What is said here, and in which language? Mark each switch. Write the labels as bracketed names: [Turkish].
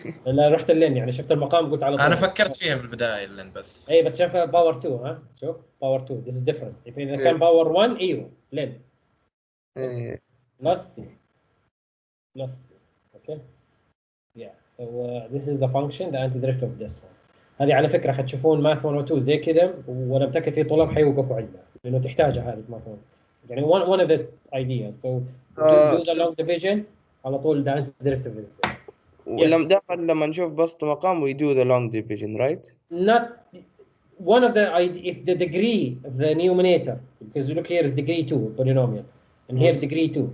[Arabic] لا رحت لين يعني شفت المقام قلت على طول. انا فكرت فيها بالبدايه لين بس. اي بس شوف باور 2 ها شوف باور 2 [English] this is different. [Arabic] اذا كان باور 1 ايوه لين [English] plus okay yeah so this is the function the antiderivative of this one. [Arabic] هذه على فكره حتشوفون ماث 102 زي كذا وانا متاكد في طلاب حيوقفوا عندها لانه تحتاجها هذه ماث 1 يعني [English] one of the ideas. So do the long division [Arabic] على طول [English] the antiderivative is this. [Arabic] لما نشوف بسط مقام [English] we do the long division, right? Not one of the if the degree of the numerator, because you look here is degree 2 polynomial and here's degree 2.